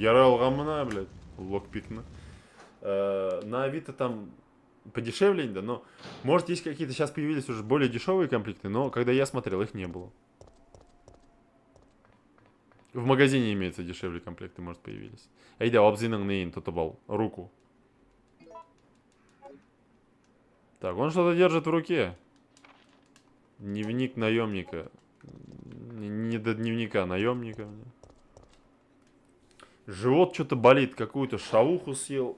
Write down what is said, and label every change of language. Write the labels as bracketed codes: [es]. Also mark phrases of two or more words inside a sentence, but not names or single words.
[ru] Ярал гамна, блядь. Локпикна. На Авито там подешевле, да, но может есть какие-то сейчас появились уже более дешевые комплекты, но когда я смотрел, их не было. В магазине имеется дешевле комплекты, может, появились. Айда, обзинан нейн тотабал. Руку. Так, он что-то держит в руке. Дневник наемника. Не до дневника, наемника. Живот что-то болит. Какую-то шавуху съел.